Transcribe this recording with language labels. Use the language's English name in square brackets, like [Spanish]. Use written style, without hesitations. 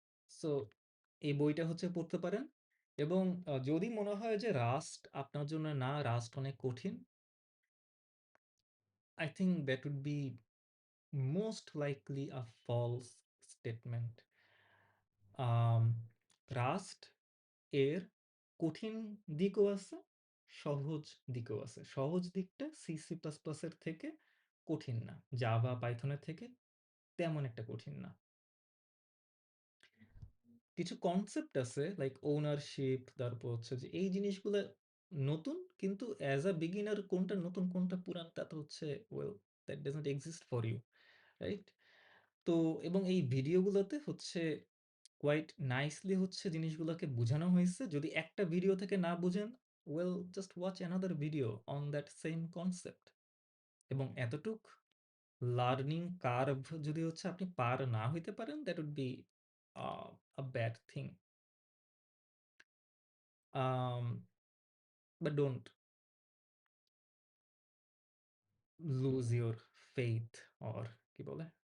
[Bangla] So এই বইটা হচ্ছে পড়তে পারেন এবং যদি মনে হয় যে রাস্ট আপনার জন্য না, রাস্ট অনেক কঠিন, [English] I think that would be most likely a false statement. [Bangla] Um rushed এর কঠিন দিকও আছে, সহজ দিকও আছে। সহজ দিকটা সি, সি প্লাস প্লাস এর থেকে কঠিন না। জাভা, পাইথনের থেকে তেমন একটা কঠিন না। কিছু কনসেপ্ট আছে লাইক ওনারশিপ, তারপর হচ্ছে যে এই জিনিসগুলা নতুন, কিন্তু অ্যাজ আ বিগিনার কোনটা নতুন কোনটা পুরান তা তো হচ্ছে [English] well that doesn't exist for you, [Bangla] right? তো এবং এই ভিডিওগুলোতে হচ্ছে কোয়াইট নাইসলি হচ্ছে জিনিসগুলোকে বুঝানো হয়েছে। যদি একটা ভিডিও থেকে না বুঝেন, [English] Well just watch another video on that same concept. [Bangla] এবং এতটুক লার্নিং কার্ভ যদি হচ্ছে আপনি পার না হইতে পারেন, [English] That would be a bad thing. Um, but don't lose your faith or [Bangla] কি বলে?